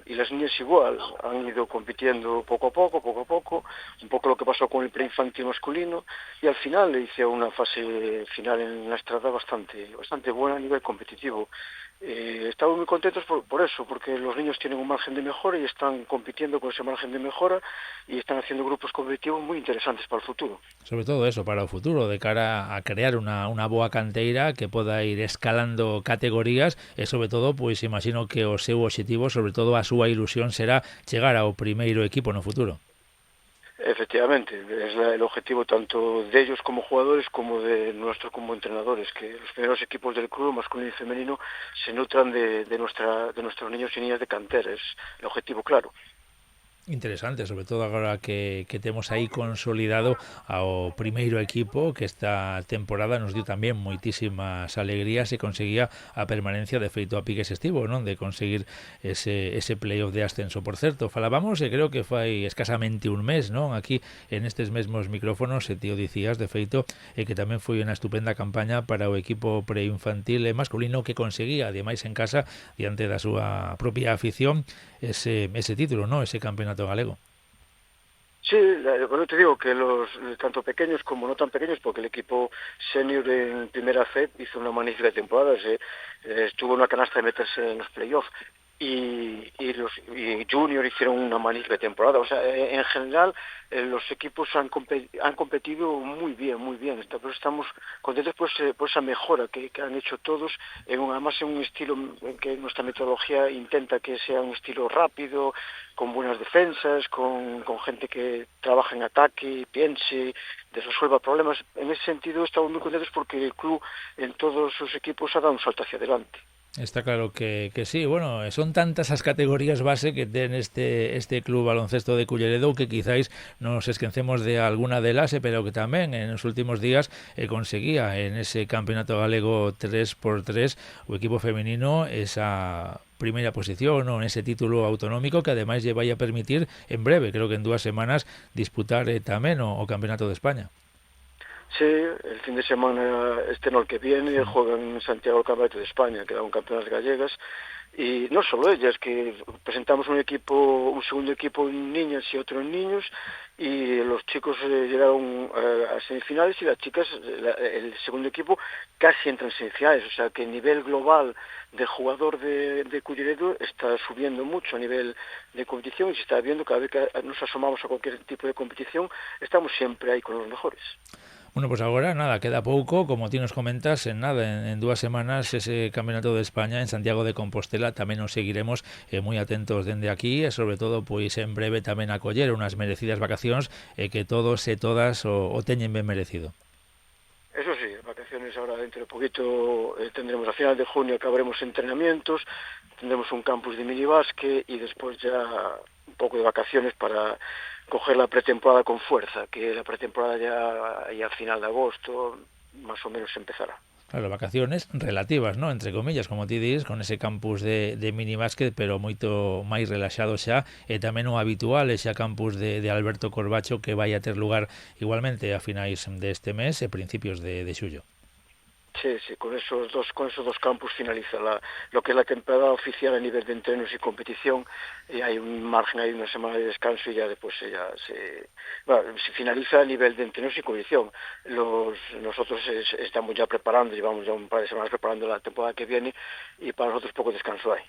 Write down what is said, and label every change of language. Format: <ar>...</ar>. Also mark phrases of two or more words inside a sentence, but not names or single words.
<es>Y las niñas igual, han ido compitiendo poco a poco, un poco lo que pasó con el preinfantil masculino, y al final le hice una fase final en la Estrada bastante buena a nivel competitivo. Estamos muy contentos por eso, porque los niños tienen un margen de mejora y están compitiendo con ese margen de mejora y están haciendo grupos competitivos muy interesantes para el futuro.</es> <gl>Sobre todo eso, para o futuro, de cara a crear unha boa canteira que poda ir escalando categorías e, sobre todo, pois imagino que o seu objetivo, sobre todo a súa ilusión, será chegar ao primeiro equipo no futuro.</gl> <es>Efectivamente, es el objetivo tanto de ellos como jugadores como de nuestros como entrenadores, que los primeros equipos del club, masculino y femenino, se nutran de nuestros niños y niñas de cantera, es el objetivo claro.</es> <gl>Interesante, sobre todo agora que temos aí consolidado ao primeiro equipo que esta temporada nos dio tamén moitísimas alegrías e conseguía a permanencia. De feito a piques estivo, non? De conseguir ese playoff de ascenso. Por certo, falábamos e creo que fai escasamente un mes, non? Aquí en estes mesmos micrófonos e tío dicías de feito que tamén foi unha estupenda campaña para o equipo preinfantil e masculino que conseguía, ademais en casa, diante da súa propia afición, ese título, ¿no? Ese campeonato galego.</gl> <es>Sí, bueno, te digo que los tanto pequeños como no tan pequeños, porque el equipo senior en primera FED hizo una magnífica temporada, estuvo en una canasta de meterse en los playoffs y Junior hicieron una magnífica temporada. O sea, en general los equipos han competido muy bien, pero estamos contentos por esa mejora que han hecho todos, además en un estilo en que nuestra metodología intenta que sea un estilo rápido, con buenas defensas, con gente que trabaja en ataque, piense, resuelva problemas. En ese sentido estamos muy contentos porque el club en todos sus equipos ha dado un salto hacia adelante.</es> <gl>Está claro que sí, bueno, son tantas as categorías base que ten este club baloncesto de Culleredo que quizáis nos esquecemos de alguna delas, pero que tamén en os últimos días conseguía en ese campeonato galego 3x3 o equipo femenino esa primeira posición o en ese título autonómico que ademais lle vai a permitir en breve, creo que en 2 semanas, disputar tamén o Campeonato de España.</gl> <es>Sí, el fin de semana no el que viene juegan en Santiago el Campeonato de España, que dan campeonas gallegas, y no solo ellas, que presentamos un segundo equipo en niñas y otro en niños, y los chicos llegaron a semifinales y las chicas, el segundo equipo, casi entran en semifinales, o sea que el nivel global de jugador de Culleredo está subiendo mucho a nivel de competición y se está viendo cada vez que nos asomamos a cualquier tipo de competición, estamos siempre ahí con los mejores.</es> <gl>Bueno, pues agora nada, queda pouco, como ti nos comentas, en nada, en 2 semanas ese Campeonato de España en Santiago de Compostela tamén nos seguiremos moi atentos dende aquí e sobre todo pois en breve tamén acoller unhas merecidas vacacións que todos e todas o teñen ben merecido.</gl> <es>Eso sí, vacaciones ahora dentro de poquito tendremos a final de junio acabaremos entrenamientos, tendremos un campus de minibásquet y después ya un poco de vacaciones para coger la pretemporada con fuerza, que la pretemporada ya a final de agosto más o menos empezará.</es> <gl>Claro, vacaciones relativas, ¿no? Entre comillas, como ti dis, con ese campus de minibásquet, pero moito máis relaxado xa, e tamén o habitual, ese campus de Alberto Corbacho que vai a ter lugar igualmente a finais deste mes e principios de xullo.</gl> <es>Sí, con esos dos campos finaliza lo que es la temporada oficial a nivel de entrenos y competición, y hay un margen, hay una semana de descanso y ya después se finaliza a nivel de entrenos y competición. Nosotros estamos ya preparando, llevamos ya un par de semanas preparando la temporada que viene y para nosotros poco descanso hay.</es>